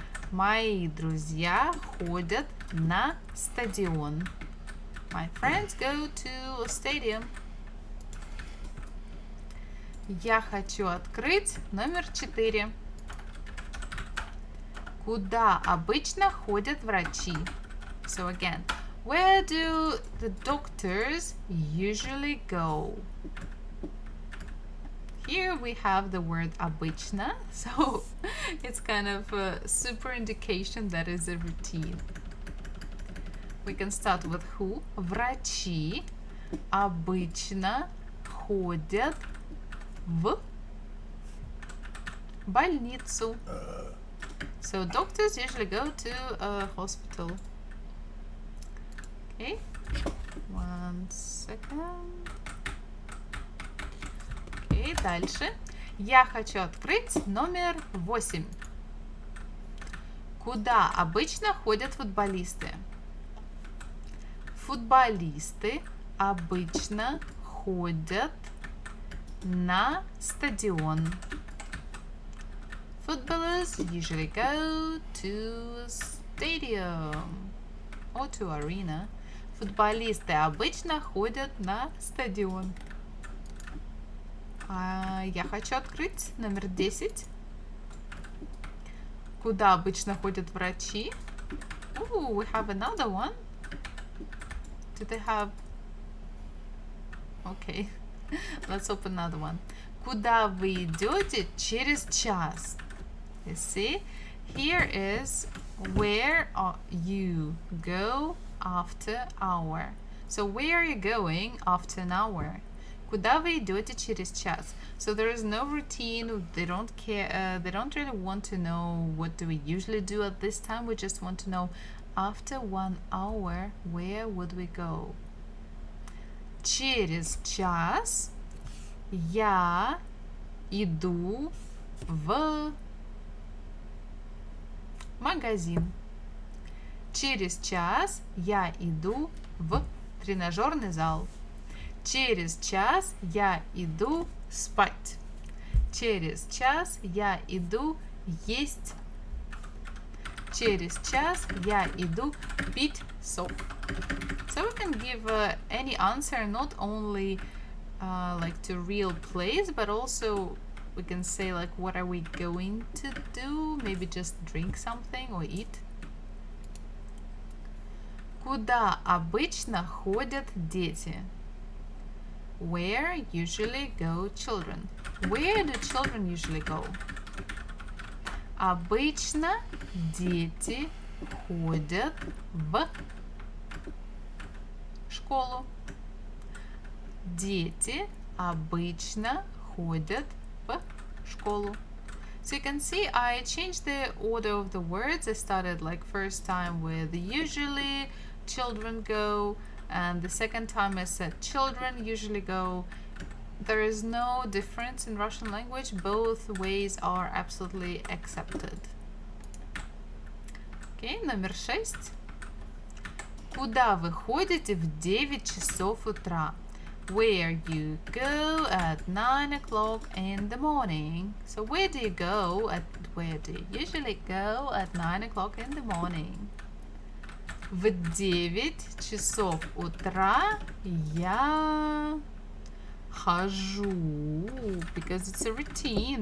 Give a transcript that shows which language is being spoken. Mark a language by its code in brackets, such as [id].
[ru] Мои друзья ходят на стадион. [en] My friends go to a stadium. [ru] Я хочу открыть номер 4. Куда обычно ходят врачи? [en] So again, Where do the doctors usually go? Here we have the word обычно, so it's kind of a super indication that is a routine. We can start with who. [ru] Врачи обычно ходят в больницу. [en] So doctors usually go to a hospital. Okay, 1 second. [ru] Окей, дальше. Я хочу открыть номер 8. Куда обычно ходят футболисты? Футболисты обычно ходят на стадион. [en] Footballers usually go to stadium or to arena. [ru] Футболисты обычно ходят на стадион. Я хочу открыть номер 10. Куда обычно ходят врачи? [en] Ooh, we have another one. Do they have... Okay, let's open another one. [ru] Куда вы идете через час? [en] You see, here is where you go after hour. So where are you going after an hour? [ru] Куда вы идете через час? [en] So there is no routine. They don't care. They don't really want to know what do we usually do at this time. We just want to know after 1 hour where would we go? [ru] Через час я иду в магазин. Через час я иду в тренажерный зал. Через час я иду спать. Через час я иду есть. Через час я иду пить сок. [en] So we can give any answer, not only like to real place, but also we can say like what are we going to do? Maybe just drink something or eat. [ru] Куда обычно ходят дети? [en] Where usually go children? Where do children usually go? [ru] Обычно дети ходят в школу. Дети обычно ходят в школу. [en] So you can see I changed the order of the words. I started like first time with usually children go, and the second time I said children usually go. There is no difference in Russian language. Both ways are absolutely accepted. [ru] Okay, номер 6. Куда вы ходите в 9 часов утра? [en] Where you go at 9 o'clock in the morning. So where do you usually go at 9 o'clock in the morning? [ru] В 9 часов утра я хожу, [en] because it's a routine.